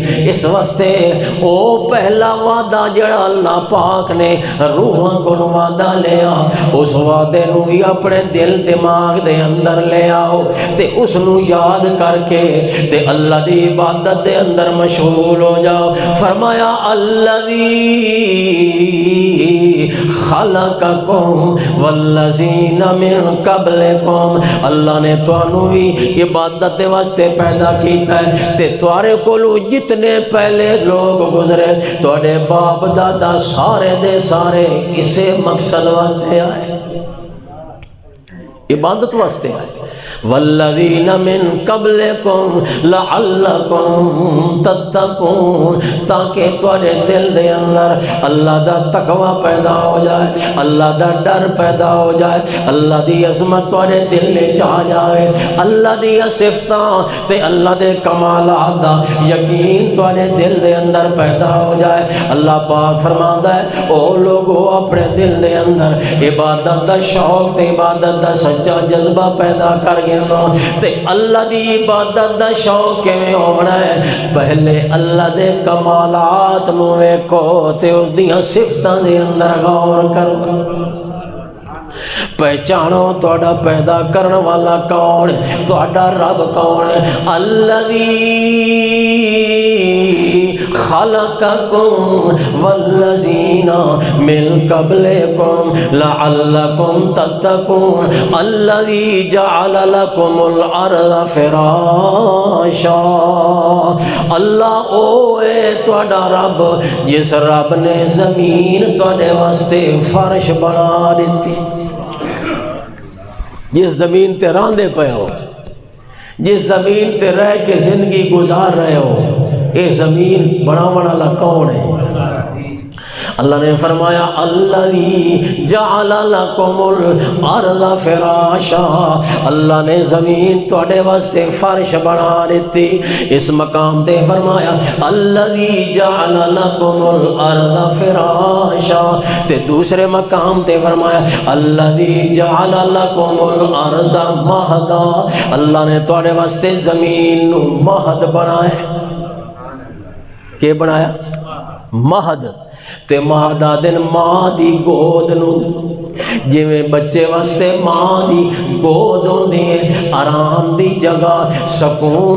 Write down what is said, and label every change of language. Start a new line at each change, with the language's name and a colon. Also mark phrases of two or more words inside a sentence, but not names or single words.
Punjabi: اس واسطے او پہلا وعدہ جڑا اللہ پاک نے روحاں کو وعدہ لیا، اس وعدے نو بھی اپنے دل دماغ دے اندر لے آؤ تے اس نو یاد کر کے تے اللہ دی عبادت دے اندر مشغول ہو جاؤ۔ فرمایا
Arabic: الذی خلقکم والذین من قبلکم،
Punjabi: اللہ نے تانوں بھی عبادت دے واسطے پیدا کیتا ہے تے تواڈے کولوں جتنے پہلے لوگ گزرے تواڈے باپ دادا سارے دے سارے اسے مقصد واسطے آئے، عبادت واسطے آئے۔
Arabic: والذین من قبلکم لعلکم تتقون،
Punjabi: تاکہ تواڈے دل دے اندر اللہ دا تقوی پیدا ہو جائے، اللہ دا ڈر پیدا ہو جائے، اللہ دی عظمت تواڈے دل وچ آ جائے، اللہ دی صفاتاں تے اللہ دے کمالات دا یقین تواڈے دل دے اندر پیدا ہو جائے۔ اللہ پاک فرماندا ہے او لوگو اپنے دل دے اندر عبادت دا شوق تے عبادت دا سچا جذبہ پیدا کر تے اللہ دی عبادت دا شوق کیویں ہونا ہے؟ پہلے اللہ دے کمالات نو ویکھو تے اس دیاں صفتاں دے اندر غور کرو، پہچانو تہاڈا پیدا کرن والا کون، تہاڈا رب کون ہے۔
Arabic: الذی خلقکم والذین من قبلکم لعلکم تتقون، الذی جعل لکم الارض فراشا،
Punjabi: اللہ او ہے تہاڈا رب جس رب نے زمین تہاڈے واسطے فرش بنا دیتی، جس زمین تے راندے پے ہو، جس زمین تے رہ کے زندگی گزار رہے ہو، اے زمین بناون والا کون ہے؟ اللہ نے فرمایا
Arabic: الذی جعل لکم الارض فراشا،
Punjabi: اللہ نے زمین تواڈے واسطے فرش بنا دیتی۔ اس مقام تے فرمایا
Arabic: الذی جعل لکم الارض فراشا،
Punjabi: تے دوسرے مقام تے فرمایا
Arabic: الذی جعل لکم الارض مہدا،
Punjabi: اللہ نے تواڈے واسطے زمین نو مہد بنایا۔ کہ بنایا؟ مہد۔ تے مہدا دن ماں دی گود نو، جویں بچے واسطے ماں دی گود ہوندی ہے، آرام دی جگہ، سکون